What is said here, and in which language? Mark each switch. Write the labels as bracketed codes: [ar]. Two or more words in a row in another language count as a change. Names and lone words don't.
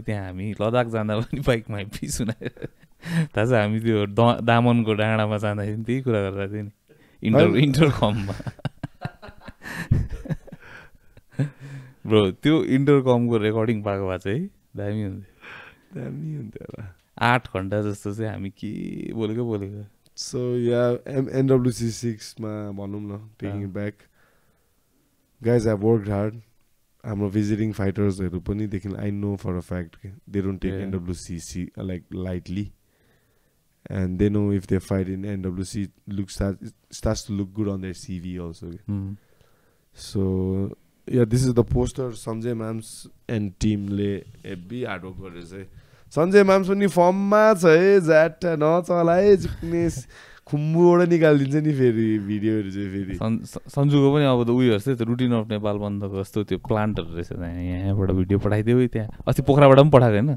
[ne] त्यहाँ हामी लद्दाख जाँदा पनि बाइकमा हेप्पी सुनाएर थाहा छ हामी त्यो दामनको डाँडामा जाँदाखेरि त्यही कुरा गरेर थियो नि इन्टरकममा. ब्रो त्यो इन्टरकमको रेकर्डिङ पाएको भए चाहिँ दामी हुन्थ्यो होला. 8 घन्टा जस्तो चाहिँ हामी के बोलेको. [en] So yeah, [ne] NWC 6 मा भनुम न, [en] taking it back. Guys, I've worked hard. I'm a visiting fighters [ne] हरू पनि देखिन [en] I know for a fact they don't take NWC like lightly. And they know if they fight in NWC starts to look good on their CV also. So yeah, this is the poster Sanjay Mams and team le heavy hard work गरेछ. [ne] सञ्जय माम्स पनि फर्ममा छ है, ज्याट नचला है, जिक्नेस खुम्बुबाट निकालिदिन्छ नि फेरि भिडियोहरू चाहिँ. फेरि सन्जुको पनि अब त उयो हेर्छ त्यो [en] routine of Nepal [ne] बन्दको जस्तो त्यो प्लान्टहरू रहेछ यहाँबाट भिडियो पठाइदियो त्यहाँ. अस्ति पोखराबाट पनि पठाएको होइन